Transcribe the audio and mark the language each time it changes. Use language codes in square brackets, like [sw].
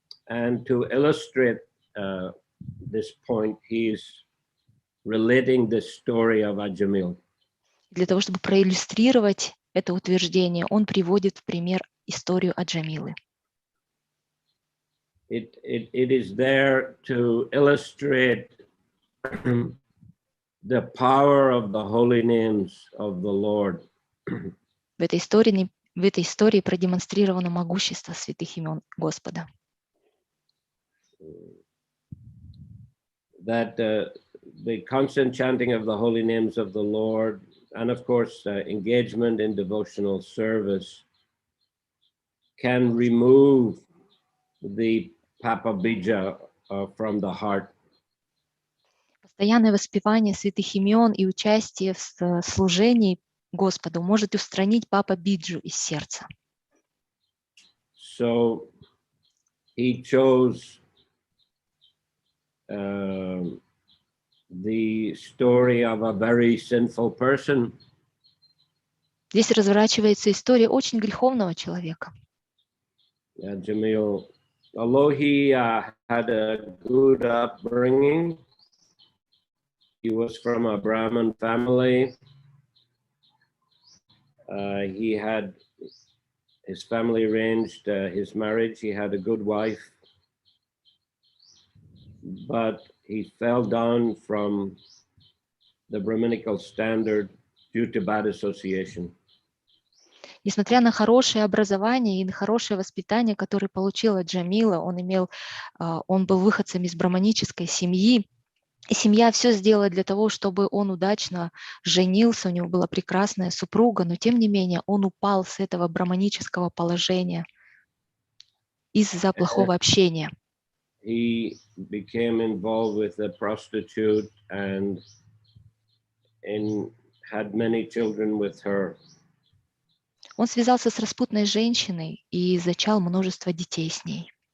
[en] And to illustrate this point, he is relating the story of Ajamil. [ru] Для того, чтобы проиллюстрировать это утверждение, он приводит в пример историю Аджамилы. [en] It is there to illustrate the power of the holy names of the Lord. [ru] В этой истории продемонстрировано могущество святых имен Господа. [en] That the constant chanting of the holy names of the Lord, and of course engagement in devotional service, can remove the papa bija from the heart. [ru] Постоянное воспевание святых имен и участие в служении Господу может устранить папа биджу из сердца. [en] So he chose the story of a very sinful person. [ru] Здесь разворачивается история очень греховного человека. [en] Jamil, although he had a good upbringing, He was from a Brahmin family. He had his family arranged his marriage. He had a good wife, but he fell down from the Brahminical standard due to bad association. [ru] Несмотря на хорошее образование и на хорошее воспитание, которое получила Джамила, он был выходцем из браманической семьи, и семья все сделала для того, чтобы он удачно женился, у него была прекрасная супруга, но тем не менее он упал с этого браманического положения из-за плохого общения. [en] He became involved with a prostitute and had many children with her. [ru] Он связался с распутной женщиной и зачал множество детей с ней.